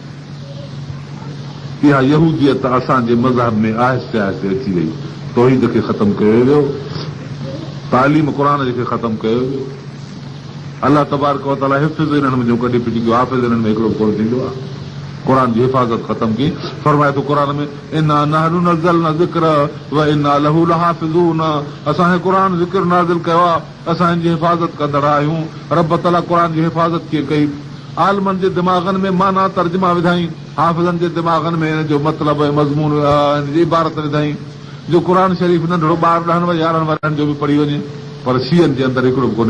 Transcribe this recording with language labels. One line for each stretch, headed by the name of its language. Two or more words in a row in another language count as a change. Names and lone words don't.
Sindhi: इहा यहूदियत असांजे मज़हब में आहिस्ते आहिस्ते अची वई। तौहीद खे ख़तमु कयो वियो, तालीम क़ुर खे ख़तमु कयो वियो।
Arabic: الله تبارك وتعالى
Sindhi: हिफ़्ज़ हिननि में कढी फिटी कयो, हाफ़िज़ हिननि में हिकिड़ो कोन थींदो आहे। क़ुर जी हिफ़ाज़त ख़तमु की। फरमाए थो क़ुर में
Arabic: إنا نحن نزلنا الذكر وإنا له لحافظون,
Sindhi: असां क़ुर ज़िक्र नाज़िल कयो आहे, असां हिन जी हिफ़ाज़त कंदड़ आहियूं। रब तआला क़ुर जी हिफ़ाज़त कीअं कई? आलमनि जे दिमाग़नि में माना तर्जुमा विधाई, हाफ़िज़नि जे दिमाग़नि में हिन जो मतिलबु मज़मून हिन जी इबारत विधाई। जो क़ुर शरीफ़ नंढड़ो ॿार 10 व 11 वर्षनि जो बि पढ़ी वञे, पर शियनि जे अंदरि हिकिड़ो बि कोन्हे।